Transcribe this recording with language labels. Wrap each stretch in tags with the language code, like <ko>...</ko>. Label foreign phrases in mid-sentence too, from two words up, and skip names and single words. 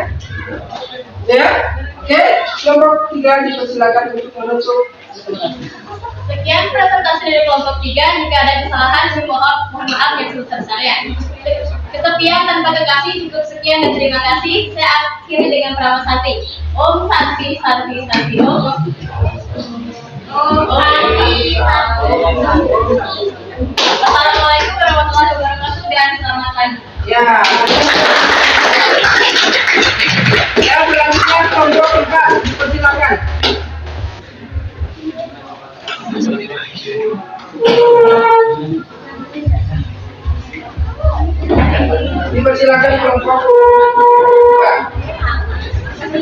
<id>Ya, oke. Kelompok 3 dipersilakan untuk menutup. Sekian presentasi dari kelompok 3. Jika ada kesalahan, mohon maaf yang sebesar-besarnya. Kesepian tanpa kekasih cukup sekian dan terima kasih. Saya akhiri dengan Pramasati.</id> <sa>Om Santi Santi Santi Om. Om Santi Santi.</sa> <ar>Assalamualaikum warahmatullahi wabarakatuh</ar> <id>dan selamat pagi. Ya. Ya, selanjutnya kelompok 4 dipersilakan. Dipersilakan kelompok 2.</id>